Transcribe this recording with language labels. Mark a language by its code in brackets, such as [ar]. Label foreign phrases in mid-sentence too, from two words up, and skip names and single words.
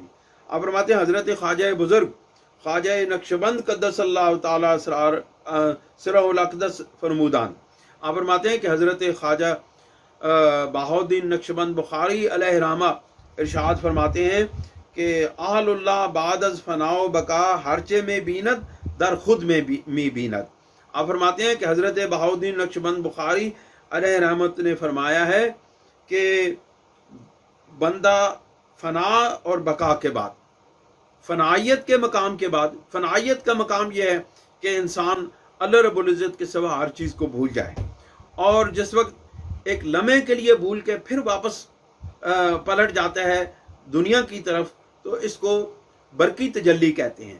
[ur] آپ فرماتے ہیں حضرت خواجہ بزرگ خواجہ نقشبند [ar] قدس اللہ تعالی سرہ الاقدس [ur] فرمودان، آپ فرماتے ہیں کہ حضرت خواجہ بہاؤالدین نقشبند بخاری [ar] علیہ رحمہ [ur] ارشاد فرماتے ہیں کہ [fa] اہل اللہ بعد از فنا و بقا ہرچے میں بیند در خود میں بیند۔ [ur] آپ فرماتے ہیں کہ حضرت بہاؤالدین نقشبند بخاری [ar] علیہ رحمت [ur] نے فرمایا ہے کہ بندہ فنا اور بقا کے بعد، فنائیت کے مقام کے بعد، فنائیت کا مقام یہ ہے کہ انسان [ar] اللہ رب العزت [ur] کے سوا ہر چیز کو بھول جائے، اور جس وقت ایک لمحے کے لیے بھول کے پھر واپس پلٹ جاتا ہے دنیا کی طرف تو اس کو برقی تجلی کہتے ہیں۔